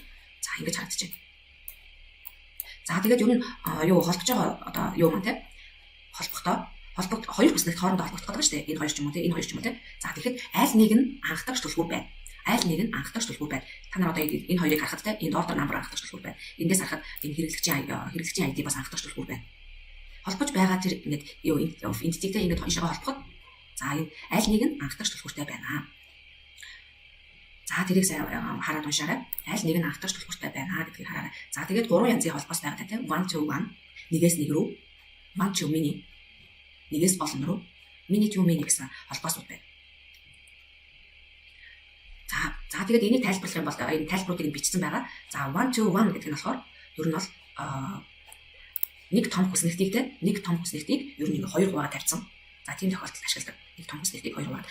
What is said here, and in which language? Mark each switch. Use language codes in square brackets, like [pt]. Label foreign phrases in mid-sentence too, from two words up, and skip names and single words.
[mn] За ингэж харагдаж байна. За тэгээд ер нь юу холбож байгаа одоо юу маань те холбохдоо хоёр хүснэгт хоорондоо холбогдох гэдэг шүү дээ. Энэ хоёр ч юм уу те энэ хоёр ч юм уу те. За тэгэхэд аль нэг нь анхдагч түлхүүр байна. Аль нэг нь анхдагч түлхүүр байна. Та нар одоо энэ хоёрыг харахад те энд [en] order number [mn] анхдагч түлхүүр байна. Эндээс харахад энэ хэрэглэгчийн ID бас анхдагч түлхүүр байна. Холбож байгаа тэр ингээд юу entity-тэй ингээд хоёшоо холбоход за энэ аль нэг нь анхдагч түлхүүртэй байна. За тэрийг сайн хараад уншаарай. Аль нэг нь анхдагч түлхүүртэй байна гэдгийг хараарай. За тэгээд 3 янзын холбоос байгаа те [en] 1 to 1 [mn] нэгээс нэг рүү [en] 1 to many [mn] нэгээс олон руу [en] mini to many [mn] гэсэн холбоосууд байна. За тэгээд энийг тайлбарлах юм бол энэ тайлбаруудыг бичсэн байгаа. За [en] 1 to 1 [mn] гэдэг нь болохоор ер нь бол нэг том хүснэгтийг ер нь хоёр хуваагаар тавьсан. За тийм тохиолдолд ашигладаг. Нэг том хүснэгтийг хоёр хуваагаар.